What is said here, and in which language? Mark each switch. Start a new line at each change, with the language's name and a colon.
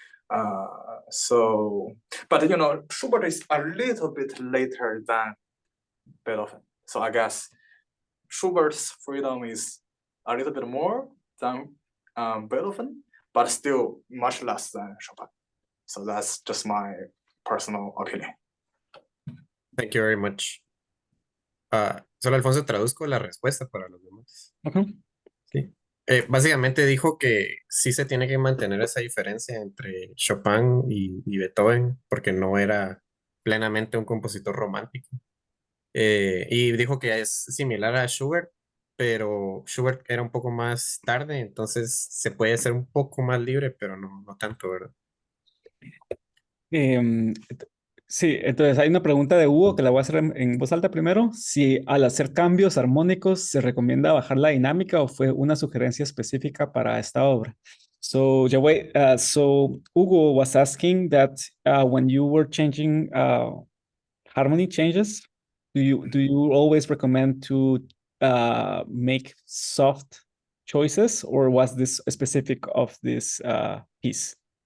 English: But Schubert is a little bit later than Beethoven. So I guess Schubert's freedom is a little bit more than Beethoven, but still much less than Chopin. So that's just my personal opinion. Thank you very much.
Spanish: Solo Alfonso traduzco la respuesta para los demás.
English: Okay.
Spanish: Sí. Básicamente dijo que sí se tiene que mantener esa diferencia entre Chopin y Beethoven, porque no era plenamente un compositor romántico. Y dijo que es similar a Schubert, pero Schubert era un poco más tarde, entonces se puede ser un poco más libre, pero no tanto, ¿verdad? Sí, entonces hay una pregunta de Hugo que la voy a hacer en voz alta primero. Si al hacer cambios armónicos se recomienda bajar la dinámica o fue una sugerencia específica para esta obra.
English: So, Jiawei, so Hugo was asking that when you were changing harmony changes, do you always recommend to make soft choices, or was this specific of this piece?